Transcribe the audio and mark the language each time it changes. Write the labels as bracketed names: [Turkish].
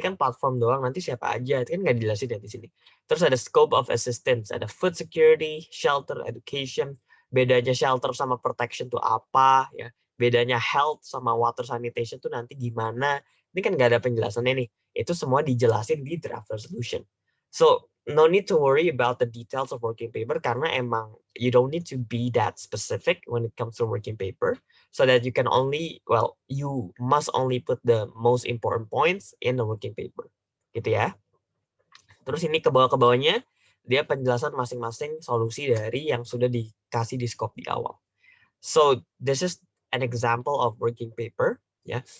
[Indonesian] Ini kan platform doang, nanti siapa aja. Itu kan nggak dijelasin ya di sini. Terus ada scope of assistance, ada food security, shelter, education. Bedanya shelter sama protection tuh apa, ya. Bedanya health sama water sanitation tuh nanti gimana. Ini kan nggak ada penjelasannya nih. Itu semua dijelasin di draft resolution. [English] So, no need to worry about the details of working paper [Indonesian] karena emang [English] you don't need to be that specific when it comes to working paper, so that you can only, well, you must only put the most important points in the working paper. [Indonesian] Gitu ya. Terus ini ke bawah-bawahnya dia penjelasan masing-masing solusi dari yang sudah dikasih di scope di awal. [English] So, this is an example of working paper, ya.